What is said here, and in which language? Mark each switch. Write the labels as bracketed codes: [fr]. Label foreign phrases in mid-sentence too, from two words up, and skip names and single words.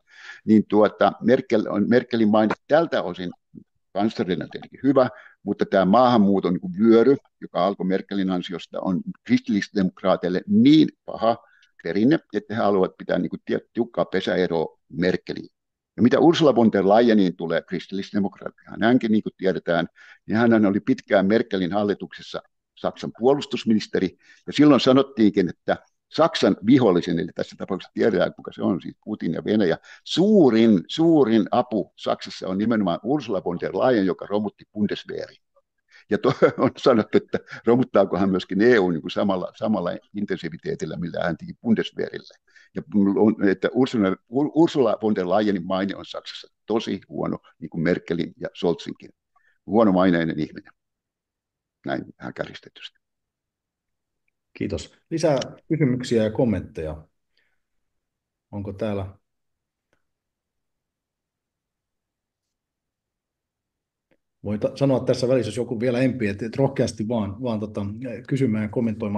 [fi] Niin Merkelin maine tältä osin kanslerina tietenkin hyvä, mutta tämä maahanmuuton niin vyöry, joka alkoi Merkelin ansiosta, on kristillisdemokraateille niin paha perinne, että he haluavat pitää niin kuin tiukkaa pesäeroa Merkeliin. Ja mitä Ursula von der Leyeniin tulee, kristillisdemokraattihan hänkin, niin kuin tiedetään, niin hän oli pitkään Merkelin hallituksessa Saksan puolustusministeri, ja silloin sanottiinkin, että Saksan vihollisen, eli tässä tapauksessa tiedetään, kuka se on, siis Putin ja Venäjä, suurin apu Saksassa on nimenomaan Ursula von der Leyen, joka romutti Bundeswehrin. Ja on sanottu, että romuttaako hän myöskin EU niin kuin samalla intensiviteetillä, millä hän teki Bundeswehrille. Ja että Ursula von der Leyenin maine on Saksassa tosi huono, niin kuin Merkelin ja Scholzinkin. Huonomaineinen ihminen. Näin vähän kärjistetysti. Kiitos. Lisää kysymyksiä ja kommentteja. Onko täällä? Voin sanoa tässä välissä, jos joku vielä empii, että rohkeasti vaan kysymään ja kommentoimaan.